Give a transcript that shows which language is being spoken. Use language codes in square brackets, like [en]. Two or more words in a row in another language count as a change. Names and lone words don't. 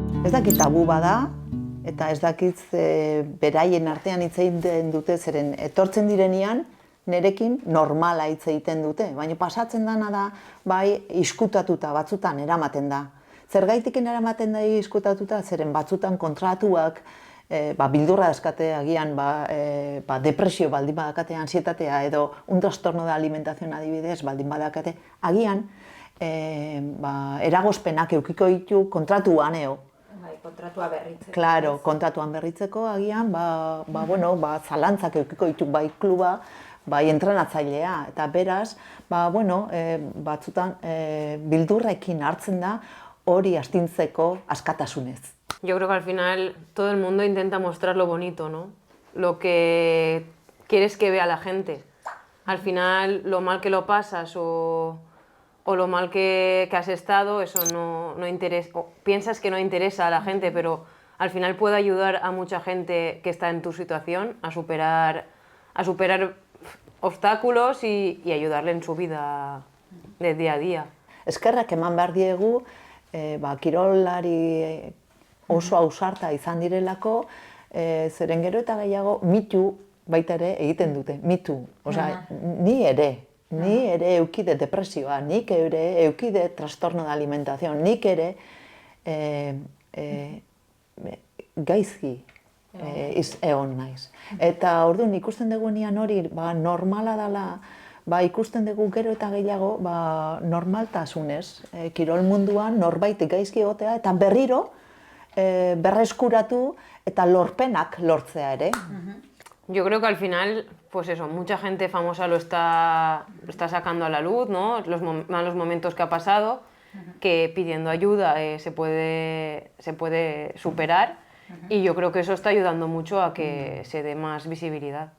[eu] Ez dakit tabu bada, eta ez dakit beraien artean hitz egiten dute, zeren etortzen direnean, nerekin normala hitz egiten dute, baina pasatzen dana da, bai, izkutatuta batzutan eramaten da. Zergaitik eramaten da izkutatuta, zeren batzutan kontratuak, bildurra deskate agian, depresio baldin badakate, ansietatea edo [es] un trastorno de alimentación [eu] adibidez baldin badakate, agian eragozpenak eukiko ditu kontratuan kontratua berritzeko. Claro, kontratuan berritzeko agian, zalantzak eukiko ditu bai kluba, bai entrenatzailea, eta beraz, batzutan bildurrekin hartzen da hori astintzeko askatasunez. [es] Yo creo que al final todo el mundo intenta mostrar lo bonito, ¿no? Lo que quieres que vea la gente. Al final, lo mal que lo pasas o lo mal que has estado, eso no interesa, piensas que no interesa a la gente, pero al final puede ayudar a mucha gente que está en tu situación a superar obstáculos y ayudarle en su vida de día a día. [eu] Eskerrak eman behar diegu, kirolari oso ausarta izan direlako, zeren gero eta gehiago mitu baita ere egiten dute, mitu. Osea, ni ere eukide depresioa, nik ere eukide [es] trastorno de alimentación, [eu] nik ere gaizki egon naiz. Eta orduan ikusten dugunean hori normala dela, ikusten dugu gero eta gehiago normaltasunez, kirol munduan norbait gaizki egotea eta berriro berreskuratu eta lorpenak lortzea ere. [es] Yo creo que al final, pues eso, mucha gente famosa lo está sacando a la luz, ¿no? Los malos momentos que ha pasado, que pidiendo ayuda se puede superar, y yo creo que eso está ayudando mucho a que se dé más visibilidad.